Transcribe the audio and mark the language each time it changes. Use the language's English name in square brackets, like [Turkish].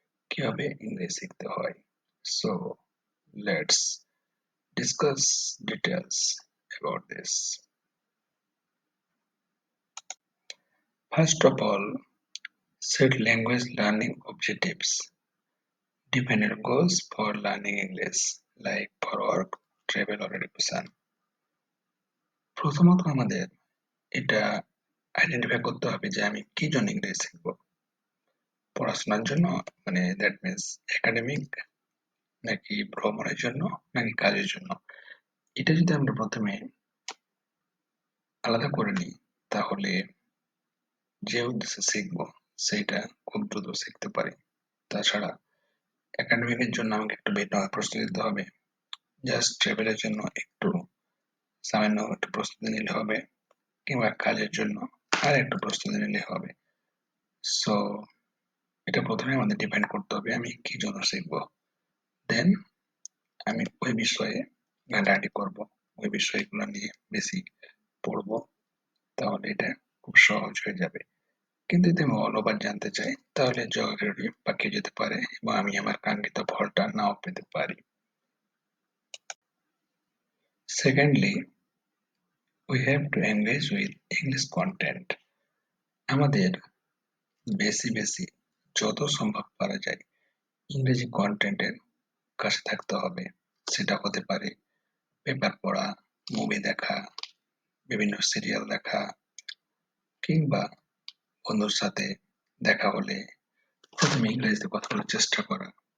[Bangla] কিভাবে ইংরেজি শিখতে হয়। [English] So let's discuss details about this. First of all, set language learning objectives. Define your goals for learning English, like for work, travel or education. [Bangla] প্রথমত আমাদের এটা identify করতে হবে যে আমি কি জন্য ইংরেজি শিখবো। পড়াশোনার জন্য, মানে [English] that means [Bangla] একাডেমিক, নাকি ভ্রমণের জন্য, নাকি কাজের জন্য। এটা যদি আমরা প্রথমে আলাদা করে নিই, তাহলে যে উদ্দেশ্যে শিখবো সেইটা খুব দ্রুত শিখতে পারি। তাছাড়া একাডেমিকের জন্য আমাকে একটু ভিন্নভাবে প্রস্তুতি নিতে হবে, জাস্ট ট্রাভেলের জন্য একটু সামান্য একটু প্রস্তুতি নিলে হবে, কিংবা কাজের জন্য আর একটু প্রস্তুতি নিলে হবে। সো এটা প্রথমে আমাদের ডিপেন্ড করতে হবে আমি কি জন্য শিখবো। দেন আমি ওই বিষয়ে ঘাটাঘাটি করবো, ওই বিষয়গুলো নিয়ে বেশি পড়বো, তাহলে এটা খুব সহজ হয়ে যাবে। কিন্তু যদি আমি অল ওভার জানতে চাই, তাহলে জিওগ্রাফি পাকিয়ে যেতে পারে এবং আমি আমার কাঙ্ক্ষিত ফলটা নাও পেতে পারি। [English] Secondly, we have to engage with English content. [Bangla] আমাদের বেশি যত সম্ভব পারা যায় ইংরেজি কন্টেন্টের কাছে থাকতে হবে। সেটা হতে পারে পেপার পড়া, মুভি দেখা, বিভিন্ন সিরিয়াল দেখা, কিংবা বন্ধুর সাথে দেখা হলে প্রথমে ইংরেজিতে কথা বলার চেষ্টা করা।